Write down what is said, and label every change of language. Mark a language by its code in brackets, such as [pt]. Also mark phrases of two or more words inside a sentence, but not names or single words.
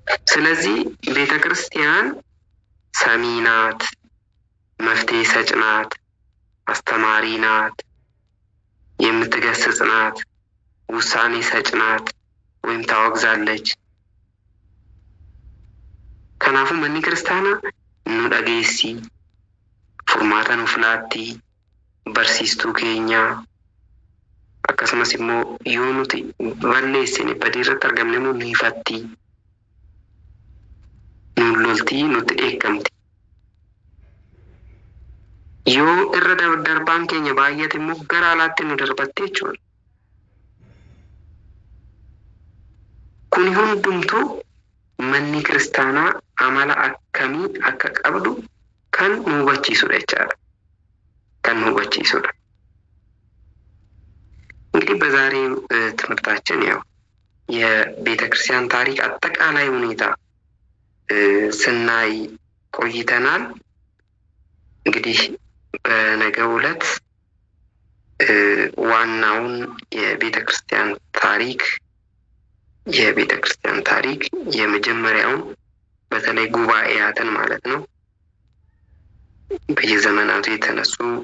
[am] ስለዚህ ቤተ ክርስቲያን ሰሚ ናት፣ መፍትሄ ሰጭ ናት፣ አስተማሪ ናት፣ የምትገስጽ ናት፣ ውሳኔ ሰጭ ናት ወይም ታወግዛለች። [om] kanaafuu manni kiristaanaa nu dhageessi furmaata nu fiddi barsiistuu keenya akkasumas immoo yoo nuti balleessine badii irratti argamne immoo ni ifatti, nuun loltii nutti eegamti. Yoo irra darbaan keenya baay'ate immoo gara alaatti nu darbatte jechuudha. Kuni hundumtuu manni kiristaanaa amala akkamii akka qabdu kan nu hubachiisudha jechaadha. kan nu hubachiisudha. [am] እንግዲህ በዛሬው ትምህርታችን ያው የቤተ ክርስቲያን ታሪክ አጠቃላይ ሁኔታ ስናይ ቆይተናል። እንግዲህ በነገው ዕለት ዋናውን የቤተ ክርስቲያን ታሪክ የመጀመሪያውን በተለይ ጉባኤያትን ማለት ነው በየዘመናቱ የተነሱ